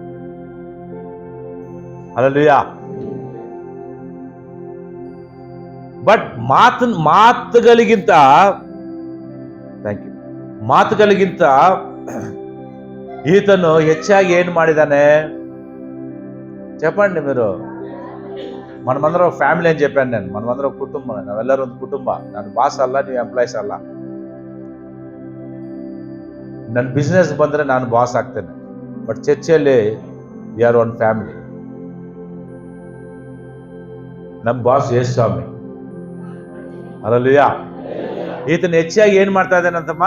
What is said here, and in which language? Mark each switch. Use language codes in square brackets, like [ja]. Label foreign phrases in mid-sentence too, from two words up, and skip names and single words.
[kn] ಹಲ್ಲೆಲೂಯಾ. ಬಟ್ ಮಾತುಗಳಿಗಿಂತ ಈತನು ಹೆಚ್ಚಾಗಿ ಏನ್ ಮಾಡಿದಾನೆ [te] చెప్పండి మీరు. మనమందరం ఫ్యామిలీ అని చెప్పాను నేను. మనమందరం కుటుంబం, [kn] ನಾವೆಲ್ಲರೂ ಒಂದು ಕುಟುಂಬ. ನಾನು ಬಾಸ್ ಅಲ್ಲ, ನೀವು ಎಂಪ್ಲಾಯ್ಸ್ ಅಲ್ಲ. ನನ್ನ ಬಿಸ್ನೆಸ್ ಬಂದ್ರೆ ನಾನು ಬಾಸ್ ಆಗ್ತೇನೆ, ಬಟ್ ಚರ್ಚೆಯಲ್ಲಿ [en] we are one family. [kn] ನಮ್ಮ ಬಾಸ್ ಯೇಸು ಸ್ವಾಮಿ. ಹಲ್ಲೆಲೂಯಾ. ಈತನ ಹೆಚ್ಚಾಗಿ ಏನ್ ಮಾಡ್ತಾ ಇದ್ದಾನಂತಮ್ಮ?